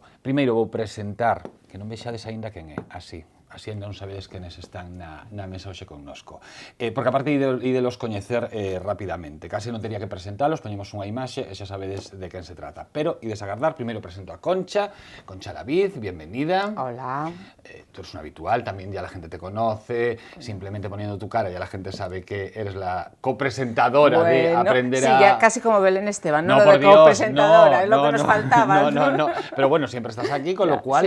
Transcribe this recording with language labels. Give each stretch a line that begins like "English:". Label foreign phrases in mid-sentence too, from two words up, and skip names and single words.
Galician: Primeiro vou presentar, que non vexades aínda quen é, así ainda non sabedes quenes están na mesa hoxe connosco. Porque aparte ídelos coñecer rapidamente. Casi non tería que presentalos, poñemos unha imaxe e xa sabedes de quen se trata. Pero ides agardar, primeiro presento a Concha David,
Spanish: bienvenida. Hola. Tú eres un habitual, también ya la gente te conoce, simplemente poniendo tu cara ya la gente sabe que eres la copresentadora de Aprender a... Sí, ya casi como Belén Esteban, no lo por de Dios, copresentadora, es lo que nos faltaba. No, pero bueno, siempre estás aquí, con lo cual